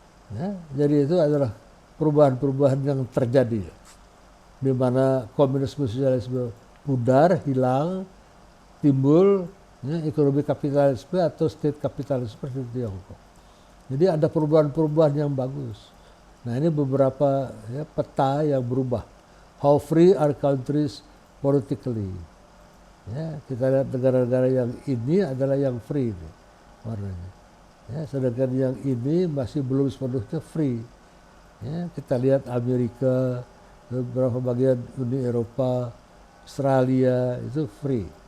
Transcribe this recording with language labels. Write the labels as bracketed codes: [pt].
[id] Ya, jadi itu adalah perubahan-perubahan yang terjadi, di mana komunisme sosialisme pudar, hilang, timbul ya, ekonomi kapitalisme atau state kapitalisme seperti Tiongkok. Jadi ada perubahan-perubahan yang bagus. Nah ini beberapa ya, peta yang berubah. [en] How free are countries politically? [id] Ya, kita lihat negara-negara yang ini adalah yang free warnanya. Ya, sedangkan yang ini masih belum sepenuhnya free. Ya, kita lihat Amerika, beberapa bagian Uni Eropa, Australia itu free.